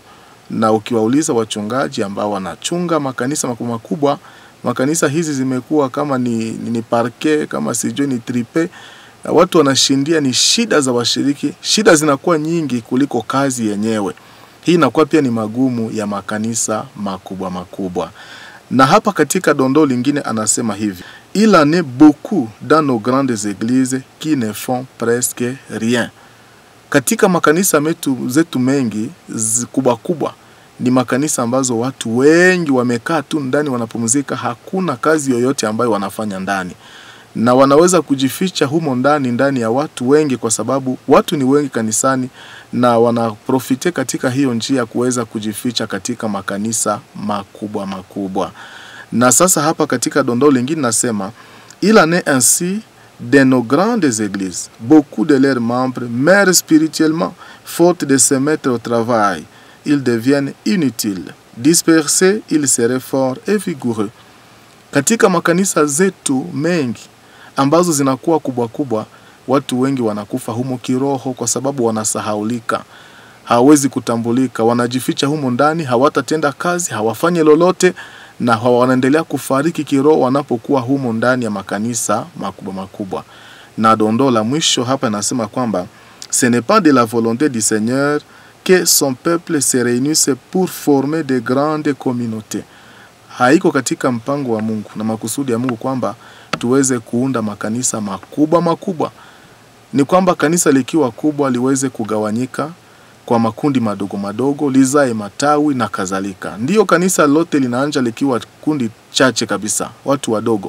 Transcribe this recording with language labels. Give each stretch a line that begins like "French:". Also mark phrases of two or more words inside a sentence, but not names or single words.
Swahili: Na ukiwauliza wachungaji ambao wanachunga makanisa makubwa, makanisa hizi zimekuwa kama ni parke, kama sijui ni tripe. Watu wanashindia ni shida za washiriki, shida zinakuwa nyingi kuliko kazi yenyewe. Hii inakuwa pia ni magumu ya makanisa makubwa. Na hapa katika dondoo lingine anasema hivi:
French: il en est beaucoup dans nos grandes églises qui ne font presque rien.
Swahili: Katika makanisa zetu mengi kubwa ni makanisa ambazo watu wengi wamekaa tu ndani wanapumzika, hakuna kazi yoyote ambayo wanafanya ndani. Na wanaweza kujificha humo ndani ya watu wengi, kwa sababu watu ni wengi kanisani, na wanaprofite katika hiyo njia kuweza kujificha katika makanisa makubwa. Na sasa hapa katika dondoo lingine nasema
French: il en est ainsi de nos grandes églises, beaucoup de leurs membres meurent spirituellement faute de se mettre au travail, ils deviennent inutiles, dispersés, ils seraient forts et vigoureux.
Swahili: Katika makanisa zetu mengi ambazo zinakuwa kubwa, watu wengi wanakufa humo kiroho kwa sababu wanasahaulika, hawezi kutambulika, wanajificha humo ndani, hawatatenda kazi, hawafanye lolote, na wanaendelea kufariki kiroho wanapokuwa humo ndani ya makanisa makubwa. Na dondoo la mwisho hapa inasema kwamba
French: ce n'est pas de la volonté du Seigneur que son peuple se réunisse pour former de grandes communautés.
Swahili: Haiko katika mpango wa Mungu na makusudi ya Mungu kwamba tuweze kuunda makanisa makubwa. Ni kwamba kanisa likiwa kubwa liweze kugawanyika kwa makundi madogo, lizae matawi na kadhalika. Ndiyo kanisa lote linaanza likiwa kundi chache kabisa, watu wadogo.